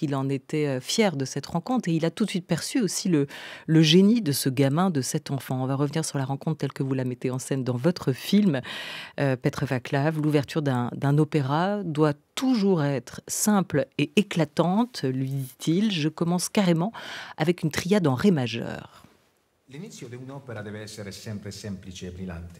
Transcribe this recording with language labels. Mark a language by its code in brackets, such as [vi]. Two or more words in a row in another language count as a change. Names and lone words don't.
[fr] Il en était fier de cette rencontre et il a tout de suite perçu aussi le génie de ce gamin, de cet enfant. On va revenir sur la rencontre telle que vous la mettez en scène dans votre film, Petr Václav. L'ouverture d'un opéra doit toujours être simple et éclatante, lui dit-il. Je commence carrément avec une triade en ré majeur. [it] L'inizio di un'opera deve essere sempre semplice e brillante.